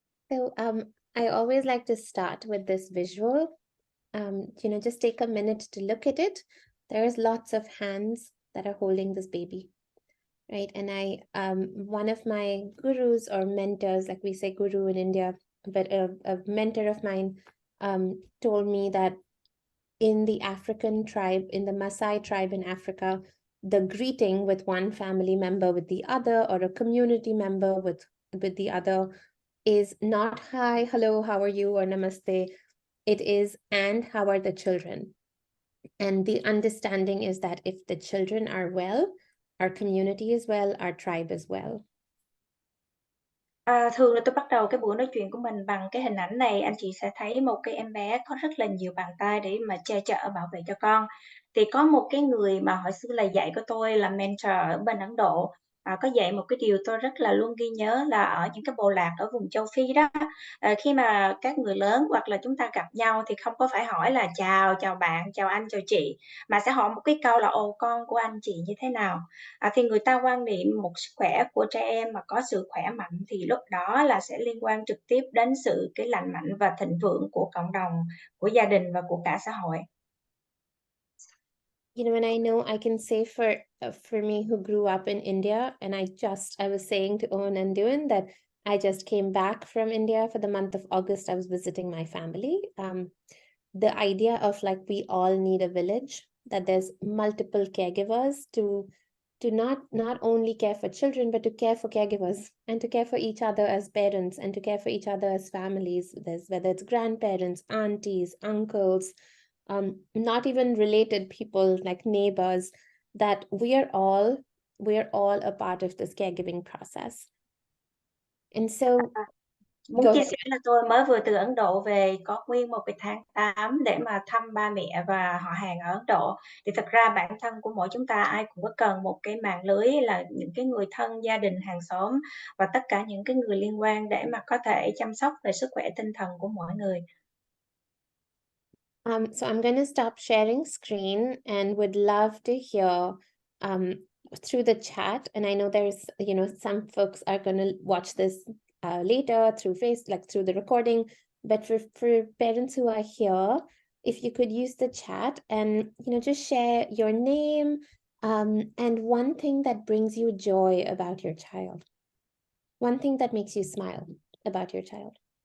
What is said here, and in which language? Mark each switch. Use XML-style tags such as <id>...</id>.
<en>So I always like to start with this visual. Just take a minute to look at it. There's lots of hands that are holding this baby. Right. And one of my gurus or mentors, like we say guru in India, but a mentor of mine told me that in the African tribe, in the Maasai tribe in Africa, the greeting with one family member with the other or a community member with the other is not hi, hello, how are you, or namaste. It is, and how are the children? And the understanding is that if the children are well, our community is well, our tribe is well.</en> <vi>Thường là tôi bắt đầu cái buổi nói chuyện của mình bằng cái hình ảnh này. Anh chị sẽ thấy một cái em bé có rất là nhiều bàn tay để mà che chở bảo vệ cho con. Thì có một cái người mà hồi xưa là dạy của tôi là mentor ở bên Ấn Độ, có dạy một cái điều tôi rất là luôn ghi nhớ là ở những cái bộ lạc ở vùng châu Phi đó, khi mà các người lớn hoặc là chúng ta gặp nhau thì không có phải hỏi là chào bạn, chào anh, chào chị, mà sẽ hỏi một cái câu là ồ con của anh chị như thế nào. Thì người ta quan niệm một sức khỏe của trẻ em mà có sự khỏe mạnh thì lúc đó là sẽ liên quan trực tiếp đến sự cái lành mạnh và thịnh vượng của cộng đồng, của gia đình và của cả xã hội.</vi> <en>And I know I can say for me who grew up in India, and I was saying to Owen and Dewan that I just came back from India for the month of August. I was visiting my family. The idea of like we all need a village, that there's multiple caregivers to not only care for children, but to care for caregivers and to care for each other as parents and to care for each other as families. Whether it's grandparents, aunties, uncles, not even related people like neighbors, that we're all a part of this caregiving process. And so</en> <vi>Muốn chia sẻ là tôi mới vừa từ Ấn Độ về, có nguyên một cái tháng 8 để mà thăm ba mẹ và họ hàng ở Ấn Độ. Thì thật ra bản thân của mỗi chúng ta ai cũng có cần một cái mạng lưới là những cái người thân, gia đình, hàng xóm và tất cả những cái người liên quan để mà có thể chăm sóc về sức khỏe tinh thần của mỗi người.</vi> <en>So I'm going to stop sharing screen and would love to hear through the chat. And I know there's, some folks are going to watch this later through through the recording, but for parents who are here, if you could use the chat and just share your name and one thing that brings you joy about your child, one thing that makes you smile about your child.</en>